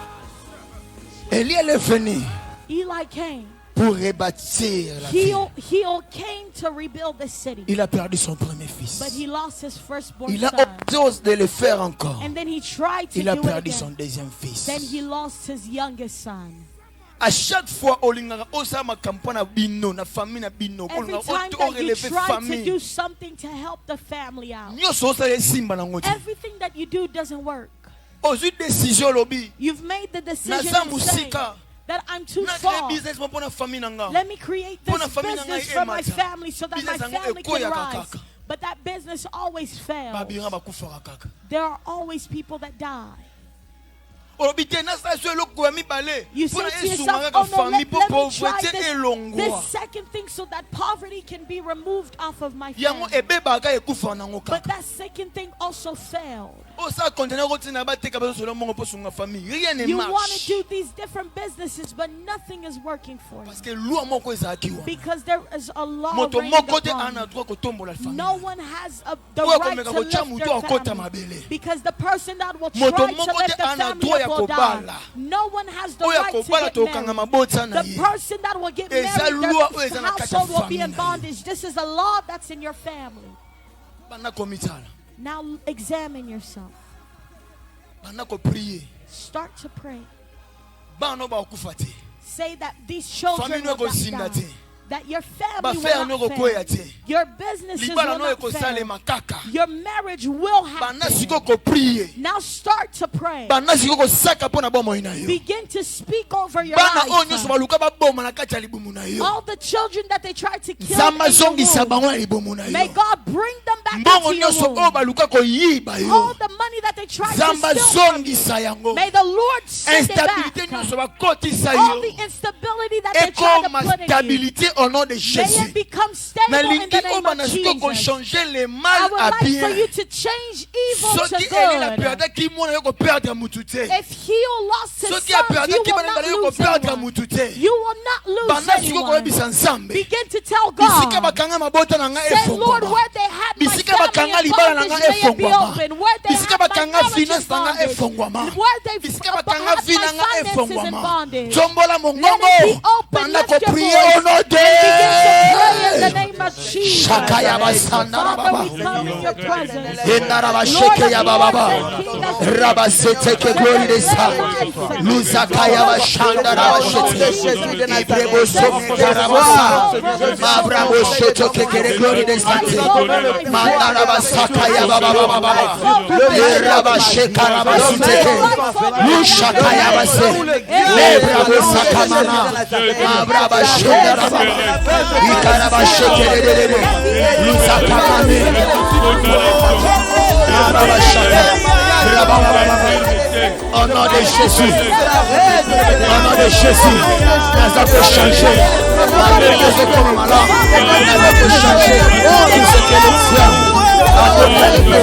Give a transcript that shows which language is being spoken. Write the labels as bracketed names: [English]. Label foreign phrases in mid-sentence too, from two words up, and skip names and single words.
[French] Élie est venu [English] Eli came. [French] pour rebâtir la ville. [English] He came to rebuild the city, [French] Il a perdu son premier fils. [English] but he lost his firstborn [French] Il a [English] son. [French] osé de le faire encore. [English] And then he tried to [French] Il a [English] do it [French] perdu son [English] again. [French] deuxième fils. [English] Then he lost his youngest son. [French] À chaque fois, [Lingala] olingaka osama campagne na bino na famille na bino, [English] Every [Lingala] olingaka [English] time [Lingala] oto [English] that you [Lingala] relever [English] try to [Lingala] famille. [English] do something to help the family out, [Lingala] Nyoso osala simba na ngoti. [English] everything that you do doesn't work. [Lingala] Ozui décision lobi. [English] You've made the decision [Lingala] Naza [English] and saying [Lingala] musika. [English] that I'm too [Lingala] Na [English] far. [Lingala] créer business mo pona famille nanga. [English] Let me create [Lingala] Pona [English] this [Lingala] famille nanga [English] business for my [Lingala] emata. [English] family so that my [Lingala] Business yango [English] family [Lingala] ekoya [English] can rise. [Lingala] kaka. [English] But that business always fails. [Lingala] Babira bakufaka kaka. [English] There are always people that die. [Lingala] Olobi te na sa so eloko ya mibale. [English] You say [Lingala] Pona [English] to [Lingala] esunga [English] yourself, [Lingala] kaka [English] oh no, [Lingala] famille po [English] let me try [Lingala] pauvreté [English] this [Lingala] elongwa. [English] second thing so that poverty can be removed off of my [Lingala] Yango [English] family. [Lingala] ebebaka ekufa nango [English] But [Lingala] kaka. [English] that second thing also failed. [Lingala] Osa conteneur kotina bateka bazo solo mongo po sunga famille. [French] Rien ne [English] You want to [French] marche. [English] do these different businesses, but nothing is working for you. [Lingala] Parce que loi moko ezalaki wa. [English] Because there is a law [Lingala] Moto [English] reigning [Lingala] moko te [English] upon [Lingala] ana [English] you. [Lingala] droit kotombola famille. [English] No one has the [Lingala] Oyo [English] right [Lingala] akomeka [English] to [Lingala] kotia [English] lift [Lingala] mutu [English] their [Lingala] akota [English] family. [Lingala] mabele. [English] Because the person that will [Lingala] Moto [English] try to [Lingala] moko [English] lift [Lingala] te [English] the [Lingala] ana [English] family [Lingala] droit ya [English] up will die. [Lingala] kobala. [English] No one has the [Lingala] Oyo [English] right to [Lingala] akobala [English] get [Lingala] tokanga [English] married. [Lingala] mabota na [English] The [Lingala] ye. [English] person that will get [Lingala] Eza [English] married, [Lingala] loi oyo [English] their [Lingala] eza na kati ya [English] household will be [Lingala] famille [English] in [Lingala] na ye. [English] bondage. This is a law that's in your family. [Lingala] Bana komitala. [English] Now examine yourself. [Lingala] Bana ko prier. [English] Start to pray. [Lingala] Bana ba okufa te. [English] Say that these children [Lingala] Famille [English] will [Lingala] no [English] not [Lingala] ekozinda [English] die. [Lingala] te. [English] That your family [Lingala] Ba [English] will [Lingala] faire no [English] not [Lingala] kokoya [English] fail. [Lingala] te. [English] Your businesses will [Lingala] Libala no [English] not fail. [Lingala] ekosalema kaka. [English] Your marriage will [Lingala] Bana [English] happen. [Lingala] siko ko prier. [English] Now start to pray. [Lingala] Bana siko ko saka pona bomoi na yo. [English] Begin to speak over your [Lingala] Bana oyo nyonso [English] life. [Lingala] baluka baboma na kati ya libumu na yo. [English] All the children that they tried to kill [Lingala] Nzambe [English] in [Lingala] azongisa [English] your [Lingala] bango [English] womb, [Lingala] na libumu na [English] may [Lingala] yo. [English] God bring them back [Lingala] Mbongo [English] into your [Lingala] nyonso oyo [English] womb. [Lingala] baluka koyiba yo. [English] All the money that they tried [Lingala] Nzambe [English] to steal from you, [Lingala] azongisa yango. [English] may the Lord send it [Lingala] Instabilité [English] back. [Lingala] nyonso bakotisa [English] All [Lingala] yo. [English] the instability that they tried to [Lingala] Ekoma [English] put in you, [French] stabilité au nom de [English] may [French] Jésus. [English] it become stable in [Lingala] Nalingi [English] the [Lingala] oyo [English] name [Lingala] bana [English] of [Lingala] siko ko [English] Jesus. [French] changer le [English] I [French] mal [English] would [French] à [English] like for [French] bien. [English] you to change evil [Lingala] Soki [English] to [Lingala] Eli na [English] good. [Lingala] perdaki mwana yo ko perdre mutu te. [English] If he lost his [Lingala] Soki [English] sons, you [Lingala] aperdaki [English] will [Lingala] bana [English] not [Lingala] yo ko [English] lose [Lingala] perdre [English] anyone. [Lingala] mutu te. [English] You will not lose [Lingala] Bana siko ko [English] anyone. [Lingala] yebisa Nzambe. [English] Begin to tell [Lingala] Bisika [English] God. [Lingala] bakanga mabota na nga [English] Say, Lord, [Lingala] efongwama. [English] where they had my [Lingala] Bisika [English] family [Lingala] bakanga [English] in [Lingala] libala na nga [English] bondage, may it be [Lingala] efongwama. [English] open. Where they [Lingala] Bisika [English] had my [Lingala] bakanga [English] marriage in [Lingala] finance na nga [English] bondage, [Lingala] efongwama. [English] where they [Lingala] Bisika [English] had [Lingala] bakanga [English] my [Lingala] vie na nga [English] finances in [Lingala] efongwama. [English] bondage. [Lingala] Tombola [English] Let it [Lingala] mongongo. [English] be open. [Lingala] Banda [English] Lift [Lingala] ko [English] your [Lingala] prier [English] voice [French] au nom [English] and begin to pray in the [French] de [English] name of Jesus. Shakaya basanda Father, baba. we come in your presence. Enaraba Lord sheke of ya Lords baba. and King of Kings. Rabasete ke glory de sa. Luzakaya bashanda rabashete. Ibrebo somi karabasa. Mabrabo sheto ke kere glory de sa. Mandara basaka ya baba baba baba. Eraba sheka rabasete. Lushakaya base. Lebrabo sakamana. Mabraba shenda rababa. Ikaraba sheke de. Luzakamane. Mabraba shaka. [French] Au nom de Jésus, au nom de Jésus, nous avons changé. Malgré que je comme malade, nous avons changé. Tout ce que nous sommes, à notre